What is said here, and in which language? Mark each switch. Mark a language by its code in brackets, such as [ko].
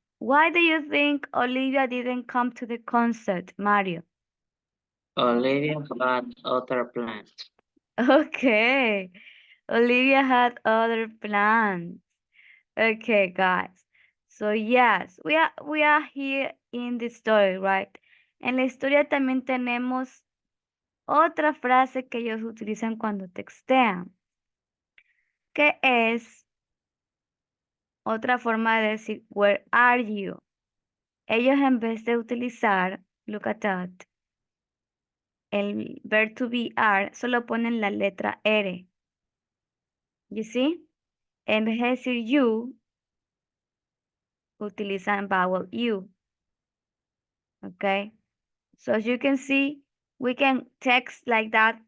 [en] Why do you think Olivia didn't come to the concert, Mario? Olivia had other plans. Okay. Olivia had other plans. Okay, guys. So yes, we are here in the story, right? [es] En la historia también tenemos otra frase que ellos utilizan cuando textean, que es otra forma de decir [en] where are you. [es] Ellos en vez de utilizar [en] look at that, [es] el verb to be are, solo ponen la letra R. [en] You see? [es] En vez de decir you, utilizan [en] vowel U. Okay? So as you can see, we can text like that.